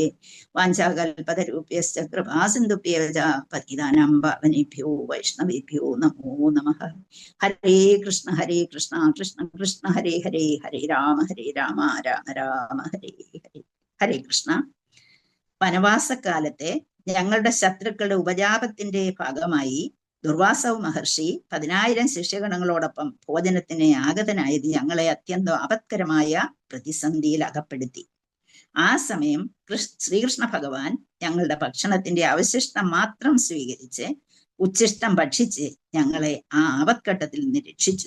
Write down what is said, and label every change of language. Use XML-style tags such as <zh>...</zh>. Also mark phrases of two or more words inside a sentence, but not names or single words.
<sa>വാഞ്ചാകൽപതരൂപ്യശ്ച കൃപാസിന്ധുഭ്യശ്ച പതിതാനാം പാവനേഭ്യോ വൈഷ്ണവേഭ്യോ നമോ നമഃ. ഹരേ കൃഷ്ണ കൃഷ്ണ കൃഷ്ണ ഹരേ ഹരേ, ഹരേ രാമ രാമ രാമ ഹരേ ഹരേ. ഹരേ കൃഷ്ണ.</sa> <ml>വനവാസകാലത്തെ ഞങ്ങളുടെ ശത്രുക്കളുടെ ഉപജാപത്തിന്റെ ഭാഗമായി ദുർവാസവ മഹർഷി 10,000 ശിഷ്യഗണങ്ങളോടൊപ്പം ഭോജനത്തിന് ആഗതനായത് ഞങ്ങളെ അത്യന്തം ആപത്കരമായ പ്രതിസന്ധിയിൽ അകപ്പെടുത്തി. ആ സമയം ശ്രീകൃഷ്ണ ഭഗവാൻ ഞങ്ങളുടെ ഭക്ഷണത്തിന്റെ അവശിഷ്ടം മാത്രം സ്വീകരിച്ച് ഉച്ഛിഷ്ടം ഭക്ഷിച്ച് ഞങ്ങളെ ആ ആപത്ഘട്ടത്തിൽ നിന്ന് രക്ഷിച്ചു.</ml>